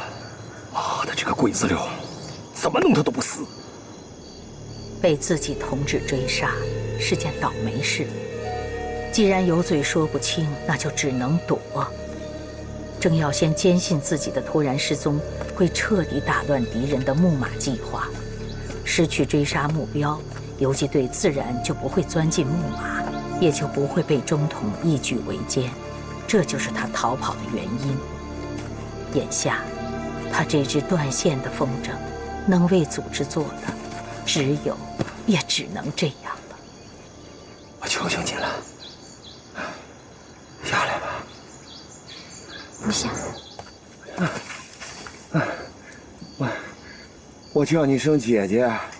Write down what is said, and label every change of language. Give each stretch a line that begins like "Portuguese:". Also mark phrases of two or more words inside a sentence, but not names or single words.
Chinese: 妈的，这个鬼子六，怎么弄他都不死。被自己同志追杀是件倒霉事，既然有嘴说不清，那就只能躲。郑耀先坚信自己的突然失踪會徹底打亂敵人的木馬計劃，失去追殺目標，游擊隊自然就不會鑽進木馬，也就不會被中統一舉圍殲。這就是他逃跑的原因。眼下，他這支斷線的風箏，能為組織做的，只有，也只能這樣了。我求求你了，下來吧。不下。我叫你聲姐姐。